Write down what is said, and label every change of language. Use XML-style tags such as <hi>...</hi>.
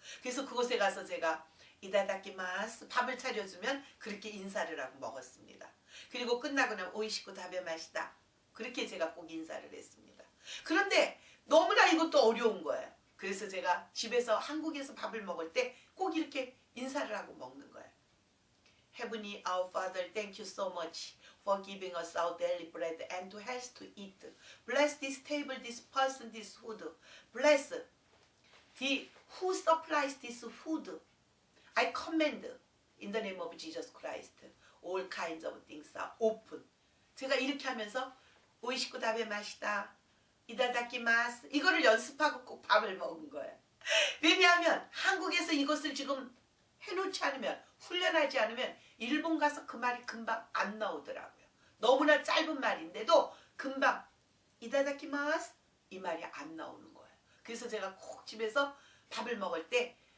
<ko>그래서 그곳에 가서 제가 이다다키마스 밥을 차려주면 그렇게 인사를 하고 먹었습니다. 그리고 끝나고 나면</ko> <ja>오이시쿠 다베마시다.</ja> <ko>그렇게 제가 꼭 인사를 했습니다. 그런데 너무나 이것도 어려운 거예요. 그래서 제가 집에서 한국에서 밥을 먹을 때 꼭 이렇게 인사를 하고 먹는 거예요.</ko> <en>Heavenly Our Father, thank you so much for giving us our daily bread and to help to eat. Bless this table, this person, this food. Bless the who supplies this food. I command in the name of Jesus Christ. All kinds of things are open.</en> <ko>제가 이렇게 하면서</ko> <ja>오이시쿠 다베 마시다. 이다다키마스.</ja> <ko>이거를 연습하고 꼭 밥을 먹은 거예요. 왜냐하면 한국에서 이것을 지금 해놓지 않으면 훈련하지 않으면 일본 가서 그 말이 금방 안 나오더라고요. 너무나 짧은 말인데도 금방 이다다키마스 이 말이 안 나오는 거예요. 그래서 제가 꼭 집에서 밥을 먹을 때</ko>